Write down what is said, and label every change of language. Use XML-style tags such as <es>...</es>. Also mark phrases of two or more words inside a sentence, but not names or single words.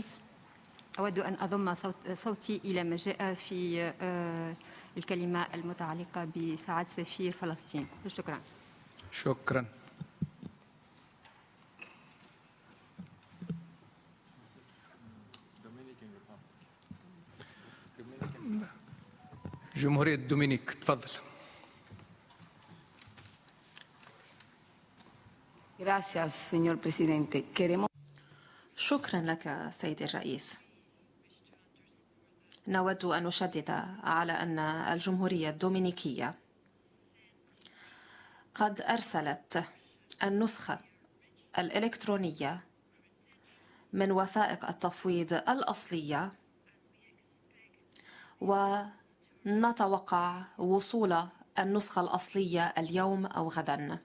<ar>أود أن أضم صوتي إلى ما جاء في الكلمة المتعلقة بسعادة سفير فلسطين. شكرا. شكرا. جمهورية الدومينيك. تفضل.</ar> <es>Gracias, señor presidente.</es> <ar>شكرا لك سيدي الرئيس. نود أن نشدد على أن الجمهورية الدومينيكية قد أرسلت النسخة الإلكترونية من وثائق التفويض الأصلية، ونتوقع وصول النسخة الأصلية اليوم أو غدا.</ar>